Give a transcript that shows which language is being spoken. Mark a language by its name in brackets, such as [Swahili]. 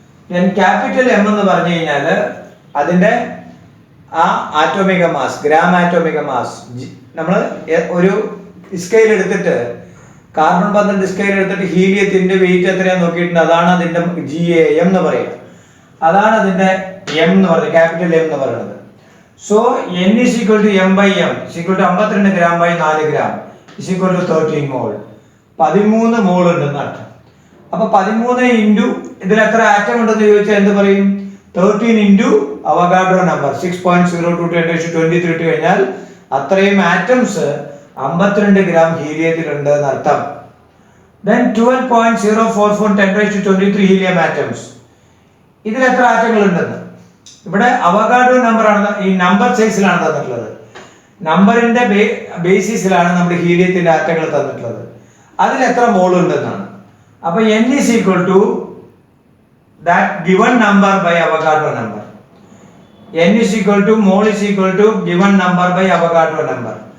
[Malayalam] Then capital M എന്ന് പറഞ്ഞു കഴിഞ്ഞാൽ അതിന്റെ ആ ആറ്റോമിക മാസ്, ഗ്രാം ആറ്റോമിക മാസ്. നമ്മൾ ഒരു സ്കെയിൽ എടുത്തിട്ട് കാർബൺ 12 സ്കെയിൽ എടുത്തിട്ട് ഹീലിയത്തിന്റെ വെയിറ്റ് എത്രയാന്ന് നോക്കിയിട്ടുണ്ട്, അതാണ് അതിന്റെ GAM എന്ന് പറയുക, അതാണ് അതിന്റെ M എന്ന് പറയുന്നത്, ക്യാപിറ്റൽ M എന്ന് പറയുന്നത്. [English] So N is equal to M by M is equal to 52 gram by 4 gram is equal to 13 mole. [Malayalam] 13 മോൾ ഉണ്ടെന്ന് അർത്ഥം. അപ്പൊ 13 ഇൻറ്റു ഇതിൽ എത്ര ആറ്റം ഉണ്ടെന്ന് ചോദിച്ചാൽ എന്ത് പറയും? 13 ഇൻറ്റു അവഗാഡ്രോ നമ്പർ 6.02 × 10⁻23 ഇട്ട് കഴിഞ്ഞാൽ അത്രയും ആറ്റംസ് 52 ഗ്രാം ഹീലിയത്തിൽ ഉണ്ട് എന്നർത്ഥം. [English] Then 12.044 10⁻23 helium atoms. [Malayalam] ഇതിൽ എത്ര ആറ്റങ്ങൾ ഉണ്ടെന്ന് ഇവിടെ അവഗാഡ്രോ നമ്പർ ആണ്, ഈ നമ്പർ സൈസിലാണ് തന്നിട്ടുള്ളത്, നമ്പറിന്റെ ബേസിസിലാണ് നമ്മുടെ ഹീലിയത്തിന്റെ ആറ്റങ്ങൾ തന്നിട്ടുള്ളത്. അതിൽ എത്ര മോൾ ഉണ്ടെന്നാണ്. അപ്പൊ [English] N is equal to that given number by Avogadro number. N is equal to mole is equal to given number by Avogadro number.